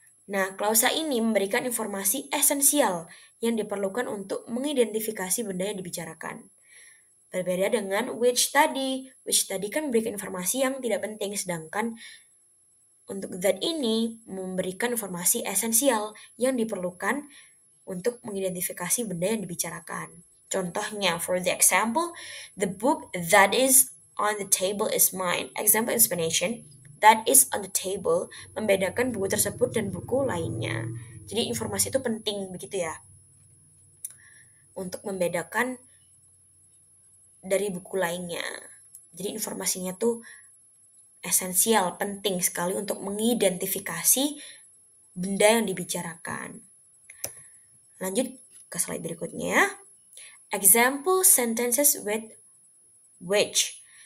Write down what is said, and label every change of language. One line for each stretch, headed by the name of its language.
Indonesian: Nah, klausa ini memberikan informasi esensial yang diperlukan untuk mengidentifikasi benda yang dibicarakan. Berbeda dengan which tadi. Which tadi kan memberikan informasi yang tidak penting, sedangkan untuk that ini memberikan informasi esensial yang diperlukan untuk mengidentifikasi benda yang dibicarakan.
English: Contohnya, for the example, the book that is on the table is mine. Example explanation, that is on the table
Indonesian: membedakan buku tersebut dan buku lainnya. Jadi informasi itu penting begitu ya, untuk membedakan dari buku lainnya. Jadi informasinya tuh esensial, penting sekali untuk mengidentifikasi benda yang dibicarakan. Lanjut ke slide berikutnya.
English: Example sentences with which.